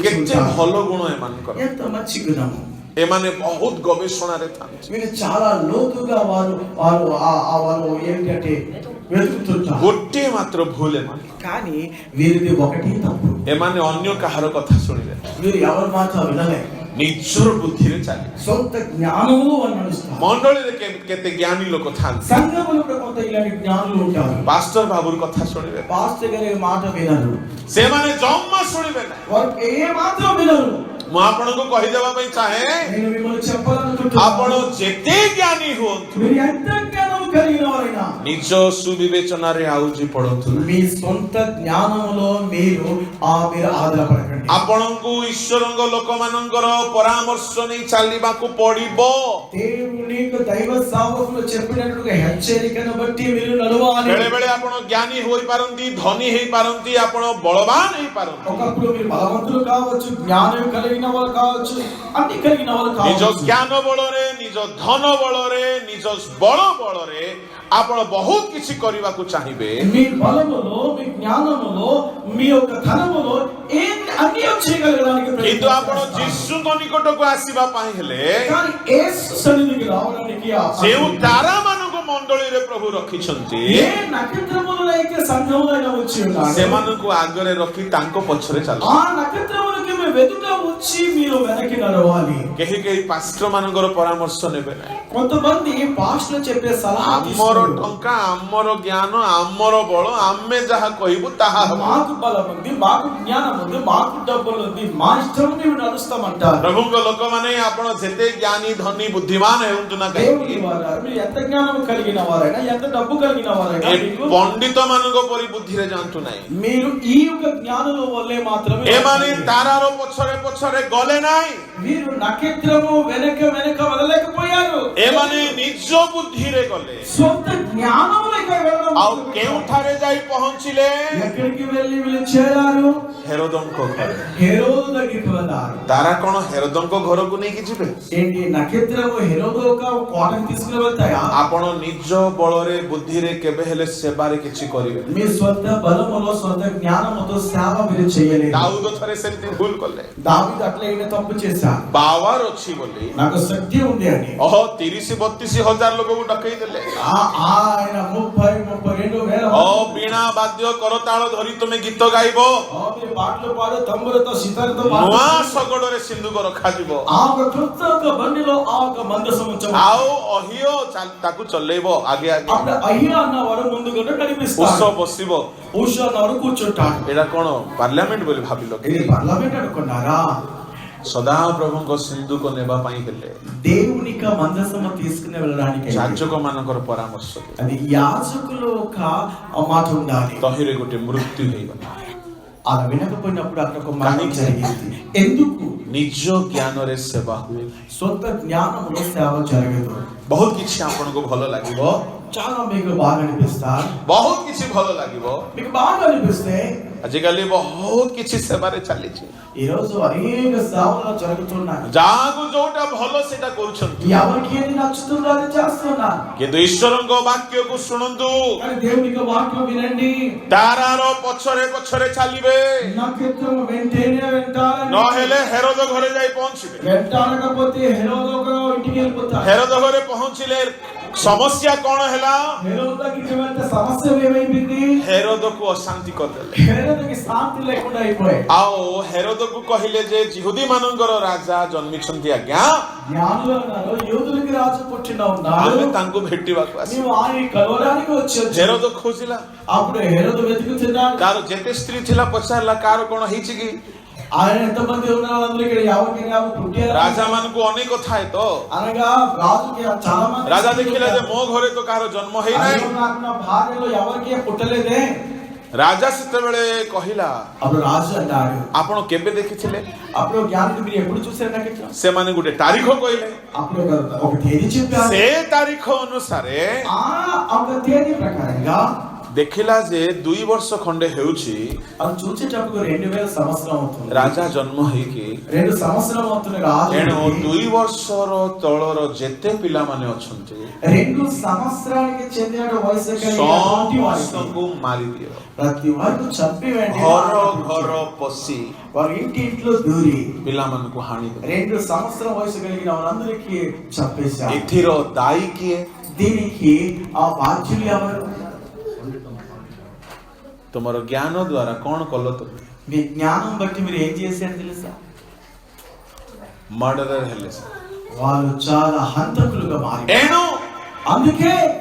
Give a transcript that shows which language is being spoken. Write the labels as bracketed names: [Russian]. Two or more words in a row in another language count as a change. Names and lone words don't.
[Telugu] వెతుకుతుంటారు [Odia] ଭଲ ଗୁଣ ଏମାନଙ୍କର [Telugu] ఎంత మంచి గుణము [Odia] ଏମାନେ ବହୁତ ଗବେଷଣା ରେ ଥାନ୍ତେ [Telugu] వీరు చాలా లోతుగా వారు ఏంటంటే వెతుకుతుంటారు [Odia] ଗୋଟେ ମାତ୍ର ଭୁଲ ଏମାନ [Telugu] కానీ వీరిది ఒకటి తప్పు [Odia] ଏମାନେ ଅନ୍ୟ କାହାର କଥା ଶୁଣିଲେ [Telugu] వీరు ఎవరి మాట వినలే [Odia] ନିଜର ବୁଦ୍ଧି ରେ ଚାଲେ [Telugu] సొంత జ్ఞానములో వాళ్ళు నడుస్తారు [Odia] ମଣ୍ଡଳୀ ରେ କେତେ ଜ୍ଞାନୀ ଲୋକ ଥାନ୍ତେ [Telugu] సంఘములో కూడా కొంత ఇలాంటి జ్ఞానులు ఉంటారు [Odia] ପାଷ୍ଟର ବାବୁର କଥା ଶୁଣିଲେ [Telugu] పాస్టర్ గారి మాట వినరు [Odia] ସେ ମାନେ ଜମା ଶୁଣିବେ ନା [Telugu] వారు ఏ మాత్రం వినరు [Odia] ମୁଁ ଆପଣଙ୍କୁ କହିଦେବା ପାଇଁ ଚାହେଁ [Telugu] నేను మిమ్మల్ని చెప్పాలనుకుంటున్నాను [Odia] ଆପଣ ଯେତେ ଜ୍ଞାନୀ ହୁଅନ୍ତୁ [Telugu] మీరు ఎంత జ్ఞానం కలిగిన వారైనా [Odia] ନିଜ ସୁବିବେଚନାରେ ଆଉଜି ପଡନ୍ତୁ ନାହିଁ। [Telugu] మీ సొంత జ్ఞానములో మీరు ఆధారపడకండి [Odia] ଆପଣଙ୍କୁ ଈଶ୍ୱରଙ୍କ ଲୋକମାନଙ୍କର ପରାମର୍ଶ ନେଇ ଚାଲିବାକୁ ପଡିବ। [Telugu] దేవుని దైవ సేవకులు చెప్పినట్టుగా హెచ్చరికను బట్టి మీరు నడవాలి। [Odia] ବେଳେ ବେଳେ ଆପଣ ଜ୍ଞାନୀ ହୋଇପାରନ୍ତି, ଧନୀ ହେଇପାରନ୍ତି, ଆପଣ ବଳବାନ ହେଇପାରନ୍ତି। [Telugu] ఒకప్పుడు మీరు బలవంతులు కావచ్చు, జ్ఞానం కలిగిన వాళ్ళు కావచ్చు, అన్ని కలిగిన వాళ్ళు [Odia] ନିଜ [Telugu] కావచ్చు। [Odia] ଜ୍ଞାନ ବଳରେ, ନିଜ ଧନ ବଳରେ, ନିଜ ବଳ ବଳରେ ଆପଣ ବହୁତ କିଛି କରିବାକୁ ଚାହିଁବେ। [Telugu] మీ బలములో, మీ జ్ఞానములో, మీ యొక్క ధనములో అన్ని చేయగలగడానికి [Odia] କିନ୍ତୁ ଆପଣ ଯୀଶୁଙ୍କ ନିକଟକୁ ଆସିବା ପାଇଁ ହେଲେ [Telugu] కానీ యేసు సన్నిధికి రావడానికి [Odia] ଯେଉଁ ତାରା ମାନଙ୍କୁ ମଣ୍ଡଳୀରେ ପ୍ରଭୁ ରଖିଛନ୍ତି [Telugu] ఏ నక్షత్రములలో అయితే సంఘములో వచ్చి ఉన్నారు [Odia] ସେମାନଙ୍କୁ ଆଗରେ ରଖି ତାଙ୍କ ପଛରେ ଚାଲ। [Telugu] ఆ నక్షత్రములకి మీ వెదుట వచ్చి మీరు వెనక్కి నడవాలి। [Odia] କେହି କେହି ପାଷ୍ଟର ମାନଙ୍କର ପରାମର୍ଶ ନେବେ ନାହିଁ। [Telugu] కొంతమంది పాస్టర్లు చెప్పే సలహా [Odia] ଆମର ଟଙ୍କା, ଆମର ଜ୍ଞାନ, ଆମର ବଳ, ଆମେ ଯାହା କହିବୁ ତାହା ହେବ। [Telugu] మాకు బలం ఉంది, మాకు జ్ఞానం ఉంది, మాకు డబ్బులు ఉంది, మా ఇష్టం మేము నడుస్తామంటారు। [Odia] ପ୍ରଭୁଙ୍କ ଲୋକମାନେ ଆପଣ ଯେତେ ଜ୍ଞାନୀ, ଧନୀ, ବୁଦ୍ଧିମାନ ହେଉନ୍ତୁ ନା [Telugu] దేవుని [Odia] କାହିଁକି [Telugu] వారా మీరు ఎంత జ్ఞానం కలిగిన వారైనా, ఎంత డబ్బు కలిగిన వారైనా, [Odia] ଏ [Telugu] మీకు [Odia] ପଣ୍ଡିତ ମାନଙ୍କ ପରି ବୁଦ୍ଧିରେ ଯାଆନ୍ତୁ ନାହିଁ। [Telugu] మీరు ఈ యొక్క జ్ఞానుల వల్లే మాత్రమే [Odia] ଏମାନେ ତାରାର ପଛରେ ପଛରେ ଗଲେ ନାହିଁ। [Telugu] మీరు నక్షత్రము వెనక వెనక వెళ్ళలేకపోయారు। [Odia] ଏମାନେ ନିଜ ବୁଦ୍ଧିରେ ଗଲେ। [Telugu] సొంత జ్ఞానములకి వెళ్ళడం [Odia] ଆଉ କେଉଁଠାରେ ଯାଇ ପହଞ୍ଚିଲେ? [Telugu] ఎక్కడికి వెళ్ళి వీళ్ళు చేరారు? [Odia] ହେରୋଦଙ୍କ ଘରେ। [Telugu] హెరోదు దగ్గరికి వెళ్ళారు। [Odia] ତାରା କଣ ହେରୋଦଙ୍କ ଘରକୁ ନେଇକି ଯିବେ? [Telugu] ఏంటి నక్షత్రము హెరోదు యొక్క కోటకు తీసుకుని వెళ్తాయా? [Odia] ଆପଣ ନିଜ ବଳରେ ବୁଦ୍ଧିରେ କେବେ ହେଲେ ସେବାରେ କିଛି କରିବେ। [Telugu] మీ సొంత బలములో సొంత జ్ఞానముతో సేవ మీరు చేయలేరు. [Odia] ଦାଉଦ ଥରେ ସେମିତି ଭୁଲ କଲେ। [Telugu] దావీదు అట్లా ఈయన తప్పు చేశాడు. [Odia] ପାୱାର ଅଛି ବୋଲି [Telugu] నాకు శక్తి ఉంది అని [Odia] 30-32 ହଜାର ଲୋକକୁ ଡକେଇ ଦେଲେ। [Telugu] ఆయన 30-32 వేల [Odia] ବୀଣା ବାଦ୍ୟ କରତାଳ ଧରି ତୁମେ ଗୀତ ଗାଇବ, [Telugu] మీరు పాటలు పాడు తంబురతో సితారతో [Odia] ନୂଆ ଶଗଡ଼ରେ ସିନ୍ଦୁକ ରଖାଯିବ, [Telugu] ఆ కృత బండిలో ఆ మందసం ఉంచబడింది. [Odia] ଆଉ ଅହିୟ ତାକୁ ଚଲେଇବ ଆଗେ ଆଗେ। [Telugu] అప్పుడు అయ్యా అన్నవాడు ముందుగా నడిపిస్తాడు. [Odia] ଉଷ ବସିବ। [Telugu] ఉష అన్నవాడు కూర్చుంటాడు. [Odia] ଏଇଟା କଣ ପାର୍ଲାମେଣ୍ଟ ବୋଲି ଭାବିଲ? [Telugu] ఇది పార్లమెంట్ అనుకున్నారా? [Odia] ସଦାପ୍ରଭୁଙ୍କ ସିନ୍ଦୁକ ନେବା ପାଇଁ ହେଲେ [Telugu] దేవునిక మందసము తీసుకుని వెళ్ళడానికి [Odia] ଯାଜକ ମାନଙ୍କର ପରାମର୍ଶ, [Telugu] అది యాజకుల ఒక మాట ఉండాలి. [Odia] ତହିଁରେ ଗୋଟେ ମୃତ୍ୟୁ ହେଇଗଲା। [Telugu] అలా వినకపోయినప్పుడు అక్కడ ఒక మరణం జరిగింది. ఎందుకు? [Odia] ନିଜ ଜ୍ଞାନରେ ସେବା ହୁଏ। [Telugu] సొంత జ్ఞానములో సేవ జరగదు. [Odia] ବହୁତ କିଛି ଆପଣଙ୍କୁ ଭଲ ଲାଗିବ, [Telugu] చాలా మీకు బాగా అనిపిస్తారు. [Odia] ବହୁତ କିଛି ଭଲ ଲାଗିବ। [Telugu] మీకు బాగా అనిపిస్తే [Odia] ଆଜିକାଲି ବହୁତ କିଛି ସେବାରେ ଚାଲିଛି। [Telugu] ఈ రోజు అనేక సేవలు జరుగుతున్నాయి. [Odia] ଯାହାକୁ ଯୋଉଟା ଭଲ ସେଟା କରୁଛନ୍ତି, [Telugu] ఎవరికి ఏది నచ్చుతుందో అది చేస్తున్నారు. [Odia] କିନ୍ତୁ ଈଶ୍ୱରଙ୍କ ବାକ୍ୟକୁ ଶୁଣନ୍ତୁ। [Telugu] కానీ దేవుని యొక్క వాక్యం వినండి. [Odia] ତାରାର ପଛରେ ପଛରେ ଚାଲିବେ, [Telugu] నక్షత్రం వెంటనే వెంటాడాలి. [Odia] ନହେଲେ ହେରୋଦ ଘରେ ଯାଇ ପହଞ୍ଚିବେ। [Telugu] వెంటాడకపోతే హెరోదు ఇంటికి వెళ్ళిపోతాడు. [Odia] ହେରୋଦ ଘରେ ପହଞ୍ଚିଲେ ସମସ୍ୟା କଣ ହେଲା? [Telugu] హెరోదుకి వెంట సమస్య ఏమైంది? [Odia] ହେରୋଦକୁ ଅଶାନ୍ତି କରିଦେଲେ। [Telugu] హెరోదుకి శాంతి లేకుండా అయిపోయాయి. [Odia] ଆଉ ହେରୋଦକୁ କହିଲେ ଯେ ଯିହୁଦୀ ମାନଙ୍କର ରାଜା ଜନ୍ମିଛନ୍ତି ଆଜ୍ଞା, [Telugu] జ్ఞానులు అన్నారు యూదులకి రాజు పుట్టిన ఉన్నాడు, [Odia] ଆମେ ତାଙ୍କୁ ଭେଟିବାକୁ ଆସିବୁ। [Telugu] నీవు ఆయన కలవడానికి వచ్చావు. [Odia] ହେରୋଦ ଖୋଜିଲା, [Telugu] అప్పుడు హెరోదు వెతుకుతున్నాడు. [Odia] ତାର ଯେତେ ସ୍ତ୍ରୀ ଥିଲା ପଚାରିଲା କାହାର କଣ ହେଇଛି କି? [Telugu] ఆయన ఎంతమంది ఉన్నారు అందులో ఇక్కడ ఎవరికి పుట్టారు? [Odia] ରାଜା ମାନଙ୍କୁ ଅନେକ ଥାଏ ତ। [Telugu] అనగా రాజుకి చాలా మంది [Odia] ରାଜା ଦେଖିଲେ ଯେ ମୋ ଘରେ ତ କାହାର ଜନ୍ମ ହେଇନାହିଁ। [Telugu] నాకు నా భార్యలో ఎవరికి పుట్టలేదే। [Odia] ରାଜା ସେତେବେଳେ କହିଲା, [Telugu] అప్పుడు రాజు అన్నాడు [Odia] ଆପଣ କେବେ ଦେଖିଥିଲେ? [Telugu] అప్పుడు జ్ఞానుడు మీరు ఎప్పుడు చూసారు నక్షత్రం? [Odia] ସେମାନେ ଗୋଟେ ତାରିଖ କହିଲେ। [Telugu] అప్పుడు ఒక తేదీ చెప్పారు. [Odia] ସେ ତାରିଖ ଅନୁସାରେ [Telugu] ఒక తేదీ ప్రకారంగా [Odia] ଦେଖିଲା ଯେ 2 ବର୍ଷ ଖଣ୍ଡେ ହେଉଛି [Telugu] అది చూసేటప్పుడు 2000 సంవత్సరం అవుతుంది। [Odia] ରାଜା ଜନ୍ମ ହେଇକି [Telugu] 2 సంవత్సరం అవుతుంది రాజు। [Odia] ଏଣୁ 2 ବର୍ଷର ତଳର ଯେତେ ପିଲାମାନେ ଅଛନ୍ତି [Telugu] 2 సంవత్సరానికి చెందిన వయసు కలిగిన [Odia] ସମସ୍ତଙ୍କୁ ମାରିଦିଅ, [Telugu] ప్రతి వారిని చంపివేయండి। [Odia] ଘର ଘର ପଶି [Telugu] వారి ఇంట్లో దూరి [Odia] ପିଲାମାନଙ୍କୁ ହାଣିଦେବ। [Telugu] 2 సంవత్సరం వయసు కలిగిన వారందరికీ చంపేశారు। [Odia] ଏଥିର ଦାୟୀ କିଏ? [Telugu] దీనికి ఆ బాధ్యులు ఎవరు? [Odia] ତୁମର ଜ୍ଞାନ ଦ୍ୱାରା କଣ କଲ? ତୁମେ [Telugu] మీ జ్ఞానం బట్టి మీరు ఏం చేశారు తెలుసా? [Odia] మర్డరర్ ହେଲେ। [Telugu] వాళ్ళు చాలా హంతకులుగా మారారు। [Odia] ଏଣୁ [Telugu] అందుకే